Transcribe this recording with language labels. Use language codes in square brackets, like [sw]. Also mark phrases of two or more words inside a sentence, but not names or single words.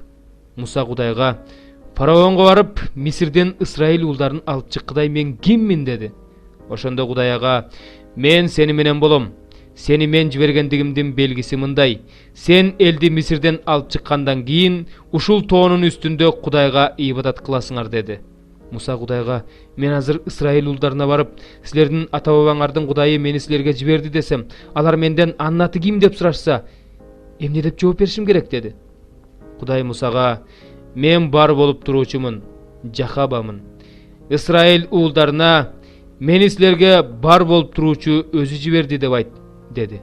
[ky] Муса Кудайга, фараонго барып, Мисирден Исраил уулдарын алып чыккыдай мен киммин dedi. Ошондо Кудай ага, мен сени менен болом. Сени мен жибергендигимдин белгиси мындай. Сен элди Мисирден алып чыккандан кийин ушул тоонун үстүндө Кудайга ибадат кыласыңар dedi. Musa Kudayga, men azır İsrail уулдарына барып, силердин ата бабаңардын Кудайы мени силерге жиберди десем, алар менден анын аты ким деп сурашса, эмне деп жооп беришим керек dedi. Кудай Мусага, мен бар болуп туруучумун, Жахабамын. Исраил уулдарына мени силерге бар болуп туруучу өзү жиберди деп айт dedi.